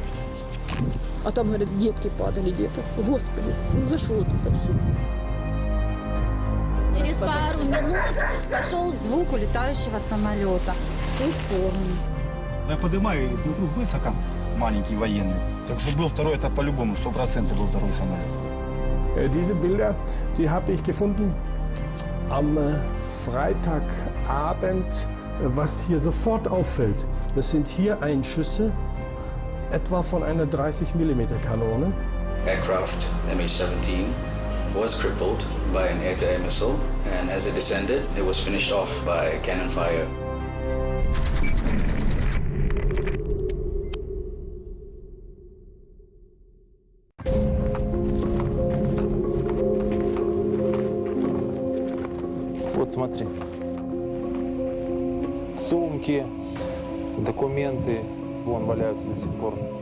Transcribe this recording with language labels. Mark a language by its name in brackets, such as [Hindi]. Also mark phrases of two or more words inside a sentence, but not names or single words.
[Russian] А там, говорят, детки падали где-то. Господи, ну за что это все? Через пару минут пошел звук улетающего самолета в ту сторону. Я поднимаю и смотрю высоко, маленький военный. Так что был второй, это по-любому, 100% был второй самолет. [German] Diese Bilder, die habe ich gefunden am Freitagabend. Was hier sofort auffällt, das sind hier Einschüsse, etwa von einer 30 mm Kanone. [English] Aircraft MH17 was crippled by an air-to-air missile, and as it descended, it was finished off by cannon fire. [Russian] Вот смотри. Сумки, документы, вон валяются до сих пор.